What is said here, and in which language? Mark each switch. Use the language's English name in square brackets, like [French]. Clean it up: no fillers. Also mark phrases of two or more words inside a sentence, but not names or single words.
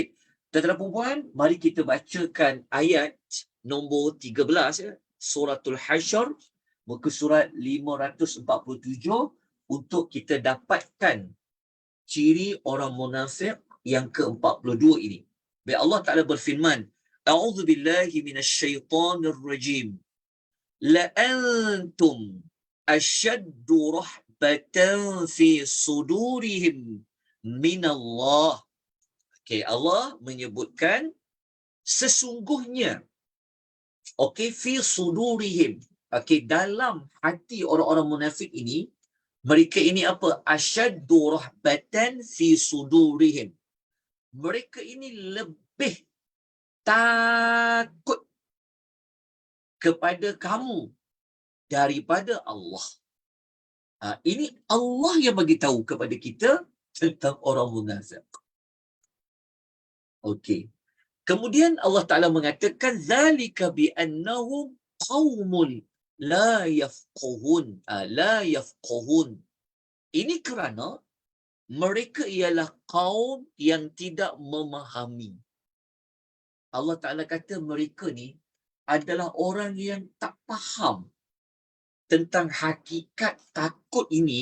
[Malay] Tuan-tuan dan puan, mari kita bacakan ayat nombor 13 ya, suratul Hasyr, muka surat 547 untuk kita dapatkan ciri orang munafik yang ke-42 ini. Baik, Allah Ta'ala berfirman, [Arabic] أعوذ بالله من الشيطان الرجيم. لأنتم أشد رهبة في صدورهم من الله. [Malay] Okay, Allah menyebutkan sesungguhnya, okay, [Arabic] في صدورهم, [Malay] okay, dalam hati orang-orang munafik ini, mereka ini apa? [Arabic] أشد رهبة في صدورهم. [Malay] Mereka ini lebih takut kepada kamu daripada Allah. Ini Allah yang bagi tahu kepada kita tentang orang munafik. Okey. Kemudian Allah Ta'ala mengatakan [Arabic] ذلك بأنهم قوم لا يفقهون. لا يفقهون. [Malay] Ini kerana mereka ialah kaum yang tidak memahami. Allah Ta'ala kata mereka ni adalah orang yang tak faham tentang hakikat takut ini.